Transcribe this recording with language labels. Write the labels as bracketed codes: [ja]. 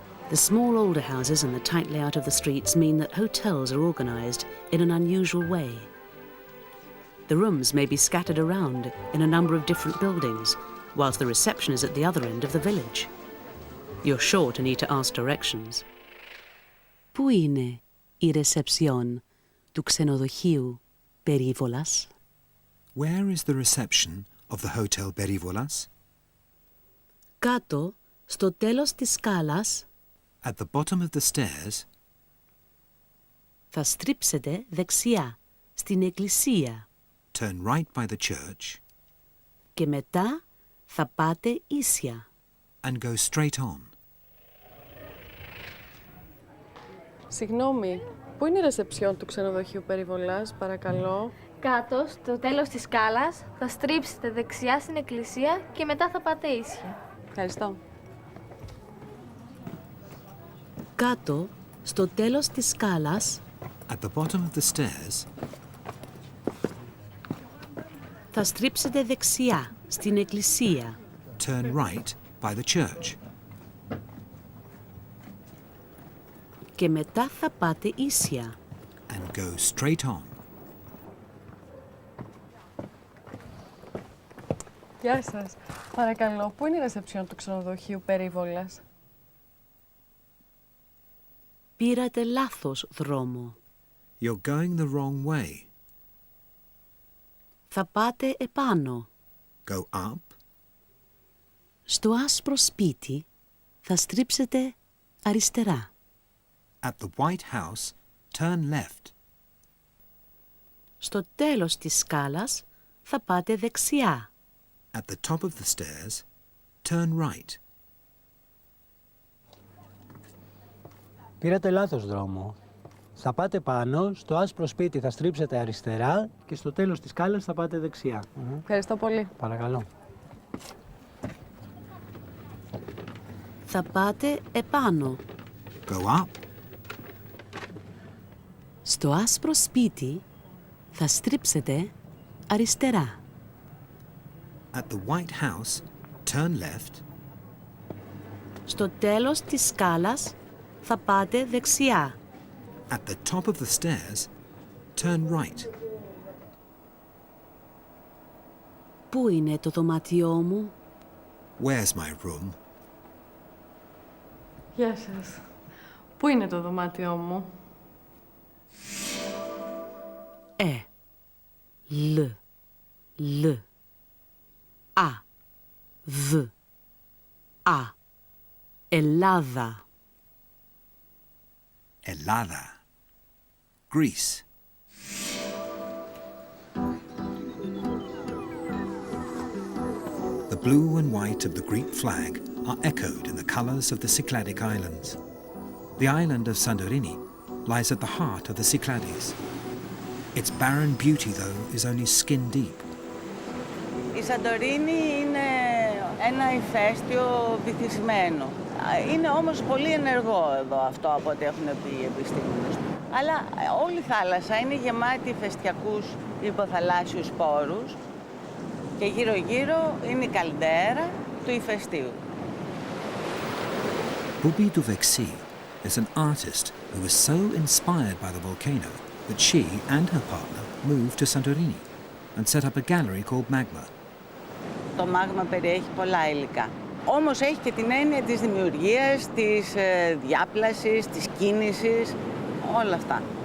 [en] The small older houses and the tight layout of the streets mean that hotels are organised in an unusual way. The rooms may be scattered around in a number of different buildings, whilst the reception is at the other end of the village. You're sure to need to ask directions. [el] Πού είναι η ρεσεψιόν του ξενοδοχείου Περιβόλας? [en] Where is the reception of the Hotel Perivolas? [el] Κάτω, στο τέλος της σκάλας. [en] At the bottom of the stairs. [el] Θα στρίψετε δεξιά, στην εκκλησία. [en] Turn right by the church. [el] Και μετά θα πάτε ίσια. [en] And go straight on. [el] Συγγνώμη, πού είναι η ρεσεψιόν του ξενοδοχείου Περιβολάς, παρακαλώ? Κάτω, στο τέλος της σκάλας, θα στρίψετε δεξιά στην εκκλησία και μετά θα πάτε ίσια. Ευχαριστώ. Κάτω, στο τέλος της σκάλας. [en] At the bottom of the stairs. [el] Θα στρίψετε δεξιά, στην εκκλησία. [en] Turn right by the church. [el] Και μετά θα πάτε ίσια. [en] And go straight on. [el] Γεια σας. Παρακαλώ, πού είναι η ρεσεψιόν του ξενοδοχείου Περιβόλας? Πήρατε λάθος δρόμο. [en] You're going the wrong way. [el] Θα πάτε επάνω. [en] Go up. [el] Στο άσπρο σπίτι θα στρίψετε αριστερά. [en] At the white house, turn left. [el] Στο τέλος της σκάλας θα πάτε δεξιά. [en] At the top of the stairs, turn right. [el] Πήρατε λάθος δρόμο. Θα πάτε πάνω, στο άσπρο σπίτι θα στρίψετε αριστερά και στο τέλος της σκάλας θα πάτε δεξιά. Ευχαριστώ πολύ. Παρακαλώ. Θα πάτε επάνω. [en] Go up. [el] Στο άσπρο σπίτι θα στρίψετε αριστερά. [en] At the white house, turn left. [el] Στο τέλος της σκάλας θα πάτε δεξιά. [en] At the top of the stairs, turn right. [el] Πού είναι το δωμάτιό μου? [en] Where's my room? [el] Γεια σας. Πού είναι το δωμάτιό μου? Λ. Α. Β. Α. Ελλάδα. Ελλάδα. [en] Greece. The blue and white of the Greek flag are echoed in the colours of the Cycladic Islands. The island of Santorini lies at the heart of the Cyclades. Its barren beauty, though, is only skin deep. [el] Η Σαντορίνη είναι ένα ηφαίστειο βυθισμένο. Είναι όμως πολύ ενεργό εδώ αυτό από ό,τι έχουν πει οι επιστήμονες. Αλλά όλη η θάλασσα είναι γεμάτη ηφαιστιακούς υποθαλάσσιους πόρους και γύρω-γύρω είναι η καλντέρα του ηφαιστείου. [en] Boubi du Vexi is an artist who was so inspired by the volcano that she and her partner moved to Santorini and set up a gallery called Magma. [el] Το μάγμα περιέχει πολλά υλικά. Όμως έχει και την έννοια της δημιουργίας, της διάπλασης, της κίνησης, όλα αυτά.